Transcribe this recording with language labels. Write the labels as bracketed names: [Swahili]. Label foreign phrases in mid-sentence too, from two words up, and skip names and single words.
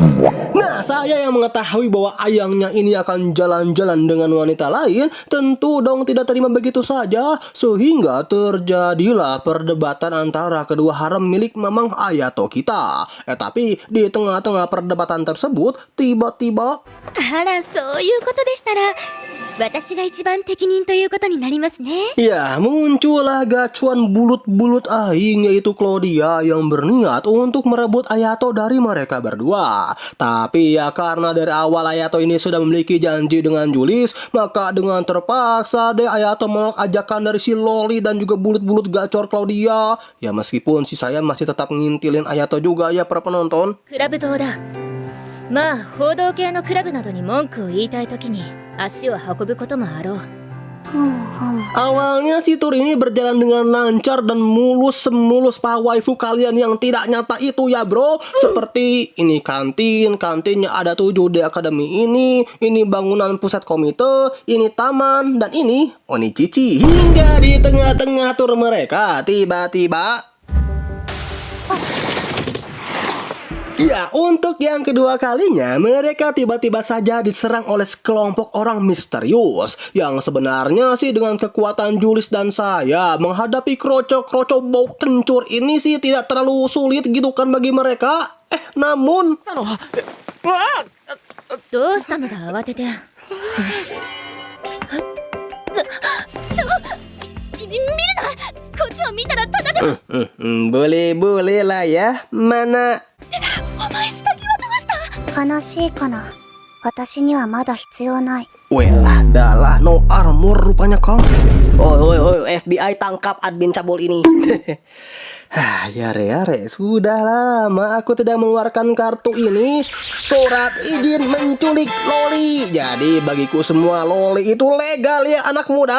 [Indonesian] Nah, saya yang mengetahui bahwa ayangnya ini akan jalan-jalan dengan wanita lain, tentu dong tidak terima begitu saja, sehingga terjadilah perdebatan antara kedua harem milik Mamang Ayato kita. Tapi di tengah-tengah perdebatan tersebut, tiba-tiba [Japanese] あら、そういうことでしたら私が一番適任ということになりますね。 [Indonesian] ya muncullah gacuan bulut-bulut aing yaitu Claudia yang berniat untuk merebut Ayato dari mereka berdua. Tapi ya karena dari awal Ayato ini sudah memiliki janji dengan Julis, maka dengan terpaksa deh Ayato menolak ajakan dari si Loli dan juga bulut-bulut gacor Claudia. Ya meskipun si saya masih tetap ngintilin Ayato juga ya para penonton. [Japanese] クラブ島だ。まあ報道系のクラブなどに文句を言いたいときに足を運ぶこともあろう。 [Indonesian] Awalnya si tur ini berjalan dengan lancar dan mulus semulus para waifu kalian yang tidak nyata itu ya bro. Seperti ini kantinnya ada 7 di akademi ini bangunan pusat komite, ini taman, dan ini Onichichi. Hingga di tengah-tengah tur mereka tiba-tiba ya, untuk yang kedua kalinya, mereka tiba-tiba saja diserang oleh sekelompok orang misterius yang sebenarnya sih dengan kekuatan Julis dan saya menghadapi kroco-kroco bau kencur ini sih tidak terlalu sulit gitu kan bagi mereka. Namun [Japanese] どうしたのだ慌てて。見るな。こっちを見たらただでも。 [Indonesian] boleh lah ya. Mana [Japanese] お前下着はどうした。悲しいかな。私にはまだ必要ない。 [Indonesian] Welah, dalah no armor rupanya kau. Oi, FBI tangkap admin cabul ini. Yare, sudah lama aku tidak mengeluarkan kartu ini. Surat izin menculik Loli. Jadi bagiku semua Loli itu legal ya anak muda.